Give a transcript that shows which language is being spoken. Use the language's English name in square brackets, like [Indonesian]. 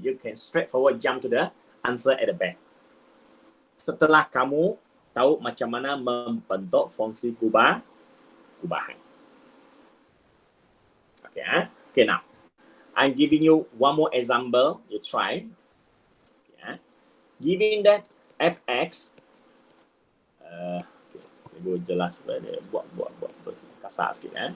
[English] You can straightforward jump to the answer at the back. [Malay] Setelah kamu tahu macam mana membentuk fungsi gubahan. [English] Okay, okay, now. I'm giving you one more example. You try. Okay. Given that fx, [Malay] gue jelas buat kasar sikit.